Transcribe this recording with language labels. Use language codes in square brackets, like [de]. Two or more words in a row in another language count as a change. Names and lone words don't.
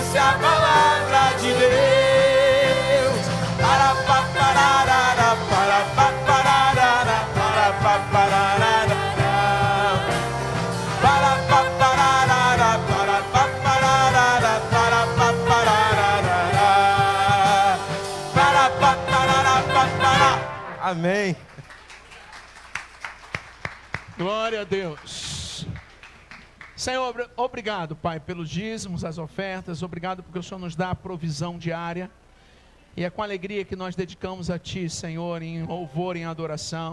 [pt] a palavra de Deus. Para pa pararara, para pa pararara, para pa pararara, para pa pararara, para pa pararara, para pa pararara, para pa pararara, para. Amém. Glória a Deus. Senhor, obrigado, Pai, pelos dízimos, as ofertas. Obrigado porque o Senhor nos dá a provisão diária. E é com alegria que nós dedicamos a Ti, Senhor, em louvor, em adoração.